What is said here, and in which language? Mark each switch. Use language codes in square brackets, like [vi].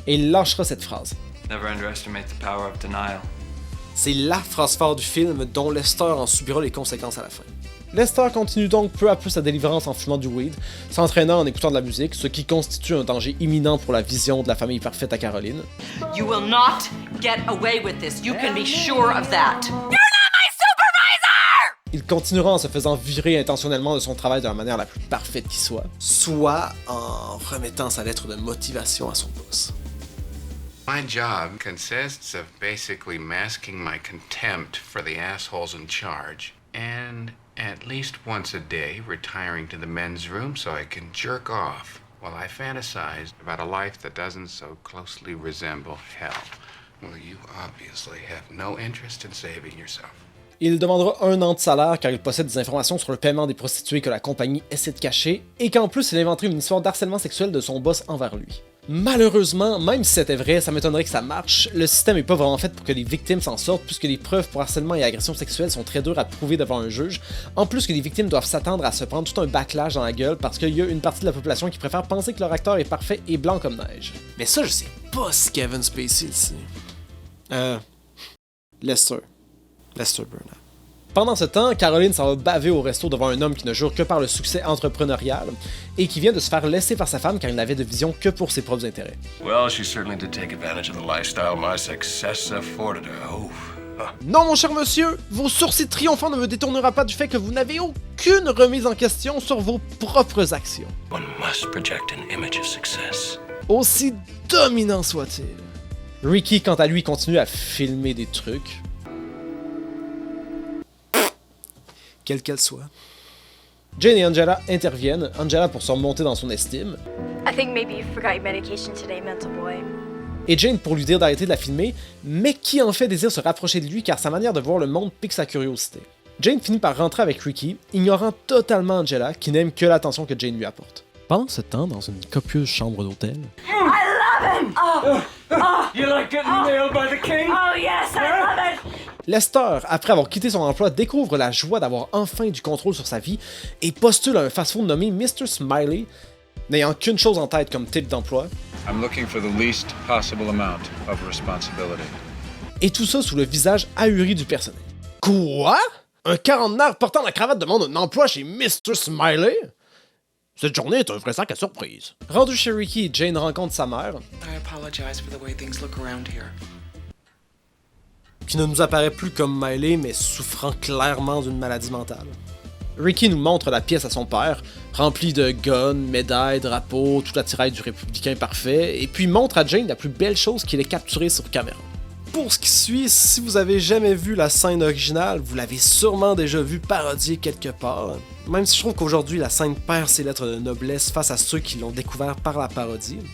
[fr] Et il lâchera cette phrase. [en] Never underestimate the power of denial. [fr] C'est la phrase phare du film dont Lester en subira les conséquences à la fin. Lester continue donc peu à peu sa délivrance en fumant du weed, s'entraînant en écoutant de la musique, ce qui constitue un danger imminent pour la vision de la famille parfaite à Caroline. [en] You will not get away with this. You can be sure of that. [fr] Il continuera en se faisant virer intentionnellement de son travail de la manière la plus parfaite qui soit en remettant sa lettre de motivation à son boss. [en] My job consists of basically masking my contempt for the assholes in charge, and at least once a day retiring to the men's room so I can jerk off while I fantasize about a life that doesn't so closely resemble hell. Well, you obviously have no interest in saving yourself. [fr] Il demandera 1 an de salaire car il possède des informations sur le paiement des prostituées que la compagnie essaie de cacher, et qu'en plus il inventerait une histoire d'harcèlement sexuel de son boss envers lui. Malheureusement, même si c'était vrai, ça m'étonnerait que ça marche, le système est pas vraiment fait pour que les victimes s'en sortent puisque les preuves pour harcèlement et agression sexuelle sont très dures à prouver devant un juge, en plus que les victimes doivent s'attendre à se prendre tout un backlash dans la gueule parce qu'il y a une partie de la population qui préfère penser que leur acteur est parfait et blanc comme neige. Mais ça, je sais pas si Kevin Spacey le sait. Lester Burnham. Pendant ce temps, Caroline s'en va baver au resto devant un homme qui ne jure que par le succès entrepreneurial et qui vient de se faire laisser par sa femme car il n'avait de vision que pour ses propres intérêts. [en] Well, she certainly did take advantage of the lifestyle my success afforded her. [fr] Non, mon cher monsieur, vos sourcils triomphants ne me détournera pas du fait que vous n'avez aucune remise en question sur vos propres actions. [en] One must project an image of success. [fr] Aussi dominant soit-il. Ricky, quant à lui, continue à filmer des trucs. Quelle qu'elle soit. Jane et Angela interviennent, Angela pour se remonter dans son estime. [en] I think maybe you forgot your medication today, mental boy. [fr] Et Jane pour lui dire d'arrêter de la filmer, mais qui en fait désire se rapprocher de lui car sa manière de voir le monde pique sa curiosité. Jane finit par rentrer avec Ricky, ignorant totalement Angela, qui n'aime que l'attention que Jane lui apporte. Pendant ce temps, dans une copieuse chambre d'hôtel... [en] I love him! You like getting nailed by the king? Oh yes, I love it! [fr] Lester, après avoir quitté son emploi, découvre la joie d'avoir enfin du contrôle sur sa vie et postule à un fast-food nommé Mr. Smiley, n'ayant qu'une chose en tête comme type d'emploi. [en] I'm looking for the least possible amount of responsibility. [fr] Et tout ça sous le visage ahuri du personnel. Quoi? Un quarantenaire portant la cravate demande un emploi chez Mr. Smiley? Cette journée est un vrai sac à surprise. Rendu chez Ricky, Jane rencontre sa mère. [en] I apologize for the way things look around here. [fr] Qui ne nous apparaît plus comme Miley, mais souffrant clairement d'une maladie mentale. Ricky nous montre la pièce à son père, remplie de guns, médailles, drapeaux, tout l'attirail du républicain parfait, et puis montre à Jane la plus belle chose qu'il ait capturée sur caméra. Pour ce qui suit, si vous avez jamais vu la scène originale, vous l'avez sûrement déjà vu parodiée quelque part, même si je trouve qu'aujourd'hui la scène perd ses lettres de noblesse face à ceux qui l'ont découvert par la parodie.